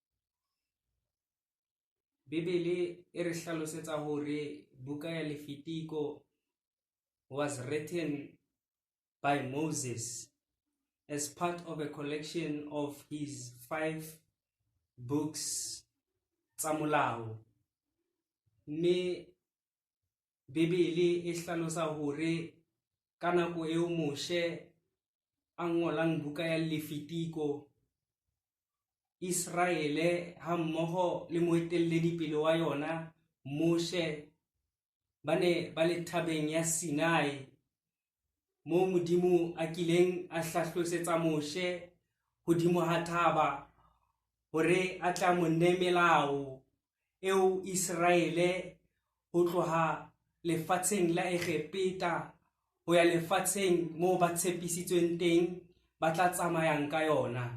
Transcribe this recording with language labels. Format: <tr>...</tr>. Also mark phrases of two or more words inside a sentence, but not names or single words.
<st>Bibele e re hlalosetsa hore buka ya Levitico</st> <en>was written by Moses as part of a collection of his 5 books</en> <st>tsa molao. Mme Bibele e hlalosa hore ka nako eo Moshe a ngolang buka ya Lefitiko, Israele ha mmoho le moetelledipele wa yona Moshe ba ne ba le thabeng ya Sinai, moo Modimo a kileng a hlahlosetsa Moshe hodimo ha thaba hore a tla mo nne melao eo Israele ho tloha lefatsheng la Egepeta ho ya lefatsheng moo ba tshepisitsweng teng ba tla tsamayang ka yona.</st>